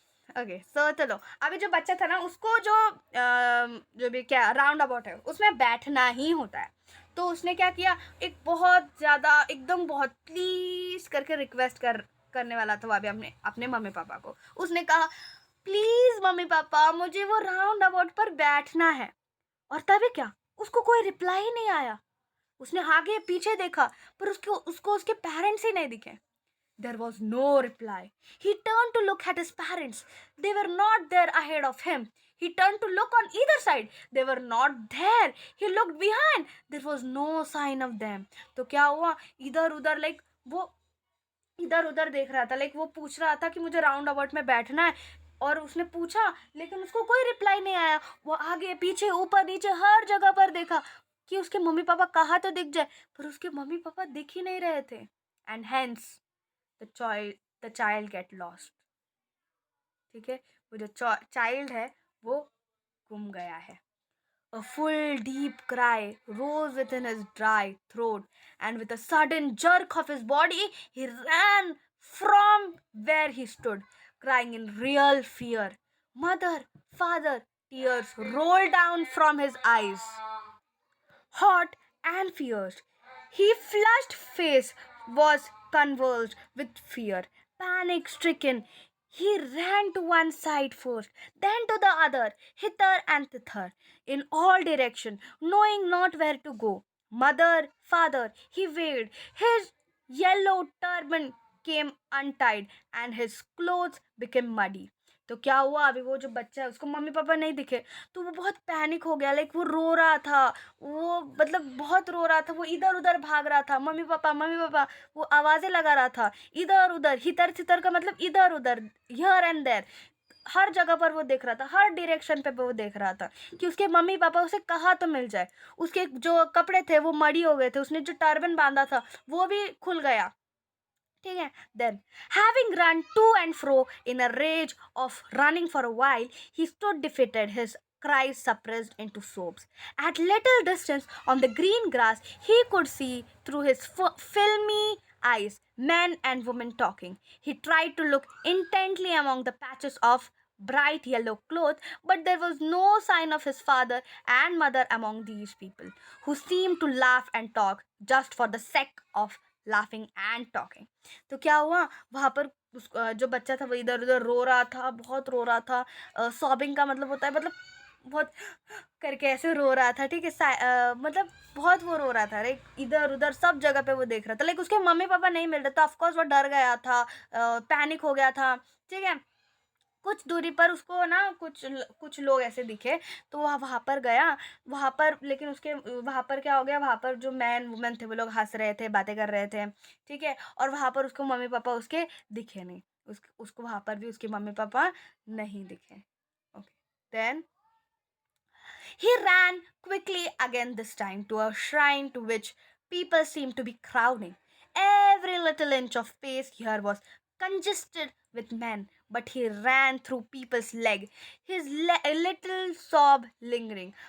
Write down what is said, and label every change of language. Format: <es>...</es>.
<hi>Okay, सो चलो, अभी जो बच्चा था ना, उसको जो भी क्या राउंड अबाउट है उसमें बैठना ही होता है, तो उसने क्या किया, एक बहुत ज़्यादा एकदम बहुत प्लीज करके रिक्वेस्ट करने वाला था वो अभी अपने अपने मम्मी पापा को। उसने कहा, प्लीज मम्मी पापा, मुझे वो राउंड अबाउट पर बैठना है। और तभी क्या, उसको कोई रिप्लाई ही नहीं आया। उसने आगे पीछे देखा, पर उसको उसको उसके पेरेंट्स ही नहीं दिखे।</hi> <en>There was no reply. He turned to look at his parents. They were not there ahead of him. He turned to look on either side. They were not there. He looked behind. There was no sign of them.</en> <hi>तो क्या हुआ, इधर उधर like वो इधर उधर देख रहा था, लाइक वो पूछ रहा था कि मुझे राउंड अबाउट में बैठना है, और उसने पूछा लेकिन उसको कोई रिप्लाई नहीं आया। वो आगे पीछे ऊपर नीचे हर जगह पर देखा कि उसके मम्मी पापा कहाँ तो दिख जाए, पर उसके मम्मी पापा दिख ही नहीं रहे थे।</hi> <en>and hence the child get lost,</en> <hi>ठीक है, वो जो चाइल्ड है वो गुम गया है।</hi> <en>A full deep cry rose within his dry throat, and with a sudden jerk of his body, he ran from where he stood, crying in real fear. Mother, father, tears rolled down from his eyes, hot and fierce. His flushed face was convulsed with fear. Panic stricken, he ran to one side first, then to the other, hither and thither, in all directions, knowing not where to go. Mother, father, he wailed. His yellow turban came untied, and his clothes became muddy.</en> <hi>तो क्या हुआ, अभी वो जो बच्चा है उसको mummy papa नहीं दिखे, तो वो बहुत पैनिक हो गया, लाइक वो रो रहा था, वो मतलब बहुत रो रहा था, वो इधर उधर भाग रहा था, मम्मी पापा मम्मी पापा, वो आवाज़ें लगा रहा था, इधर उधर, हितर सितर का मतलब इधर उधर,</hi> <en>here and there,</en> <hi>हर जगह पर वो देख रहा था, हर डायरेक्शन पे वो देख रहा था कि उसके मम्मी पापा उसे कहाँ तो मिल जाए। उसके जो कपड़े थे वो मड़ी हो गए थे, उसने जो टर्बन बांधा था वो भी खुल गया, ठीक है।</hi> <en>Then having run to and fro in a rage of running for a while, he stood defeated, his cries suppressed into sobs. At little distance on the green grass, he could see through his filmy eyes men and women talking. He tried to look intently among the patches of bright yellow cloth, but there was no sign of his father and mother among these people, who seemed to laugh and talk just for the sake of laughing and talking.</en> <hi>तो क्या हुआ, वहाँ पर जो बच्चा था वो इधर उधर रो रहा था, बहुत रो रहा था। सॉबिंग का मतलब होता है, मतलब बहुत करके ऐसे रो रहा था, ठीक है, मतलब बहुत वो रो रहा था, लाइक इधर उधर सब जगह पे वो देख रहा था, लाइक उसके मम्मी पापा नहीं मिल रहे, तो ऑफकोर्स वो डर गया था, पैनिक हो गया था, ठीक है। कुछ दूरी पर उसको ना कुछ लोग ऐसे दिखे, तो वह वहाँ पर गया, वहाँ पर लेकिन उसके वहाँ पर क्या हो गया, वहाँ पर जो मैन वुमेन थे वो लोग हंस रहे थे, बातें कर रहे थे, ठीक है, और वहाँ पर उसको मम्मी पापा उसके दिखे नहीं, उसको वहाँ पर भी उसके मम्मी पापा नहीं दिखे।</hi> <en>Okay, then he ran quickly again, this time to a shrine to which people seemed to be crowding. Every little inch of space here was congested with men, but he ran through people's leg, his little sob lingering.</en>